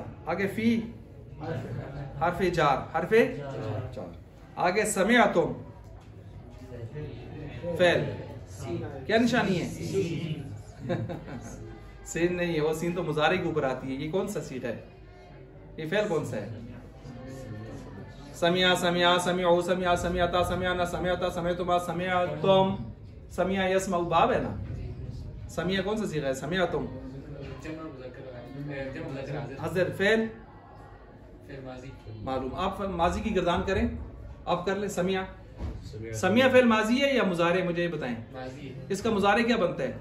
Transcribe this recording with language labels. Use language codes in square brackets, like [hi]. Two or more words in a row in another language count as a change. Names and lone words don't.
[hi] आगे फी हर्फे जार, हर्फे जार। आगे समिअतुम फेल, क्या निशानी है? सीन नहीं है, वो सीन तो मुजारे के ऊपर आती है। ये कौन सा सीट है? ये फेल कौन सा है? [ar] سمع سمع سمع سمع سمعتا سمع نا سمعتا سمعتما سمعتم، سمع يسمع [hi] बाब है ना? समिया कौन सा सीगा है? समियातुम हज़र फेल मालूम। आप माजी की गर्दान करें, आप कर ले। समिया, समिया फेल माजी है या मुजारे? मुझे ये बताएं। इसका मुजारे क्या बनता है?